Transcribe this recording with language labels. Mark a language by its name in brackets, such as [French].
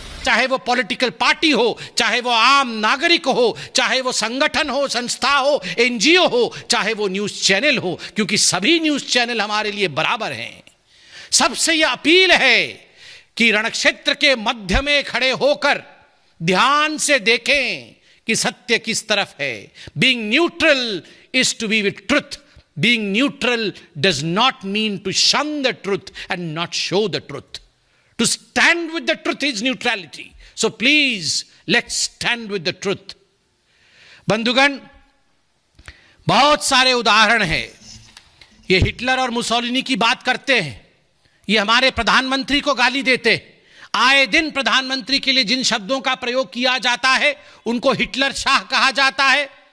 [Hindi] चाहे वो political party हो, चाहे वो आम नागरिक हो, चाहे वो संगठन हो, संस्था हो, एनजीओ हो, चाहे वो न्यूज चैनल हो, क्योंकि सभी न्यूज चैनल हमारे लिए बराबर हैं। सबसे यह अपील है कि रणक्षेत्र के मध्य में खड़े होकर ध्यान से देखें कि सत्य किस तरफ है। [English] Being neutral is to be with truth. Being neutral does not mean to shun the truth and not show the truth. To stand with the truth is neutrality. So please, let's stand with the truth. [Hindi] बंधुगण, बहुत सारे उदाहरण हैं। ये Hitler और Mussolini की बात करते हैं, ये हमारे प्रधानमंत्री को गाली देते हैं। आए दिन प्रधानमंत्री के लिए जिन शब्दों का प्रयोग किया जाता है उनको हिटलर शाह कहा जाता है।